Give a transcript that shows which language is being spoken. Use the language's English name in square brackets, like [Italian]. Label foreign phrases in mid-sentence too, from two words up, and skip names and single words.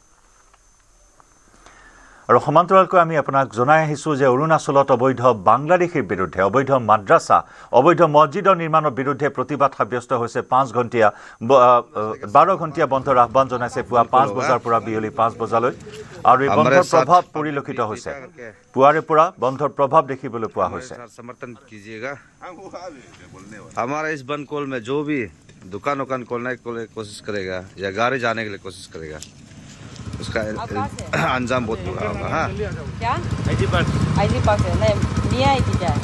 [Assamese] আৰু সমান্তৰালকৈ আমি আপোনাক জনাই আহিছোঁ যে অৰুণাচলত অবৈধ বাংলাদেশীৰ বিৰুদ্ধে অবৈধ মাদ্ৰাছা, অবৈধ মছজিদৰ নিৰ্মাণৰ বিৰুদ্ধে প্ৰতিবাদ সাব্যস্ত হৈছে। 12 ঘণ্টীয়া বন্ধৰ আহ্বান জনাইছে পুৱা 5 বজাৰ পৰা বিয়লি 5 বজালৈ। আৰু এই বন্ধৰ প্ৰভাৱ পৰিলক্ষিত হৈছে। পুৱাৰে পৰা বন্ধৰ প্ৰভাৱ দেখিবলৈ পোৱা হৈছে। [Hindi] समर्थन कीजिएगा। हमारा इस बंद कॉल में जो भी दुकान खोलने की कोशिश करेगा या गाड़ी जाने के लिए कोशिश करेगा, उसका अंजाम बहुत बुरा होगा। हाँ, क्या आईजी पार्क है? नहीं, मियाँ है कि क्या है?